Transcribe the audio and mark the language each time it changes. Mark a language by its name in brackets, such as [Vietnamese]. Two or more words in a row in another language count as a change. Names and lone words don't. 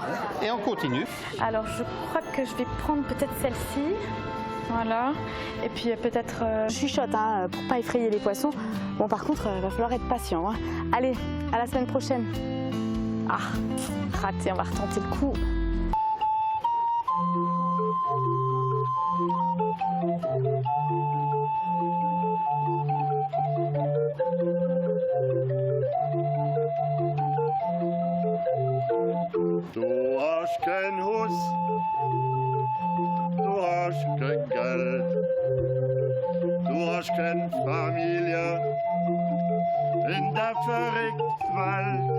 [French] Et on continue. Alors je crois que je vais prendre peut-être celle-ci. Voilà. Et puis peut-être chuchote pour pas effrayer les poissons. Bon, par contre, il va falloir être patient. Allez, à la semaine prochaine. Ah, raté, on va retenter le coup. [German] Du hast kein Haus, du hast kein Geld, du hast keine Familie in der verrückten Welt.